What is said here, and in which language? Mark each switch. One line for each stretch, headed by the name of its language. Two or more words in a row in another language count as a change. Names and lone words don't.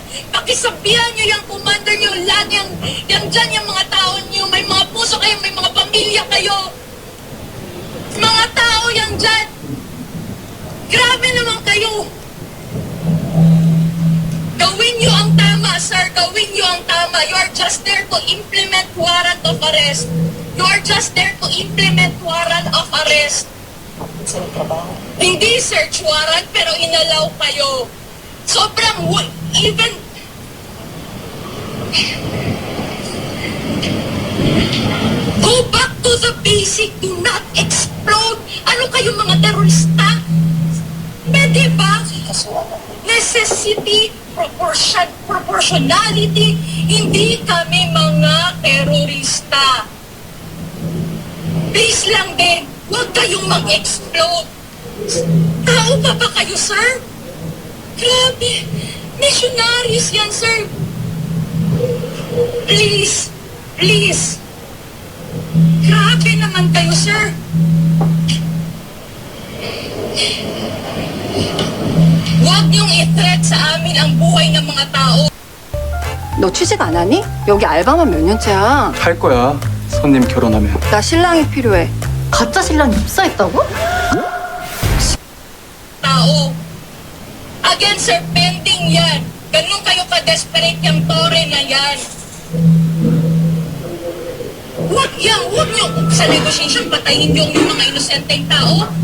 Filipino: Pakisabihan nyo yung commander nyo, lahat yung dyan, yung mga tao nyo, may mga puso kayo, may mga pamilya kayo! Mga tao yan dyan! Grabe naman kayo! Gawin nyo ang tama, sir! Gawin nyo ang tama!
English: You are just there to implement warrant of arrest! You are just there to implement warrant of arrest.
Filipino: Hindi search warrant pero inalaw kayo.
English: Sobrang even go back to the basic. Do not explode.
Filipino: Ano kayo mga terorista? Pwede ba?
English: Necessity, proportionality.
Filipino: Hindi kami mga terorista. Please lang din, huwag kayong mag-explode. Tao pa ba kayo, sir? Grabe, missionaries yan, sir.
English: Please, please.
Filipino: Grabe naman kayo, sir. Huwag niyong i-threat sa amin ang buhay ng mga tao.
Korean: 너 취직 안 하니? 여기 알바만 몇 년째야? 할 거야. 손님 결혼하면. 나 신랑이 필요해. 가짜 신랑이 입사했다고?
Filipino: Tao. Again, sir, pending yan. Ganun kayo ka-desperate yung tore na yan. Huwag nyo sa negotiation patayin yung mga inosenteng tao.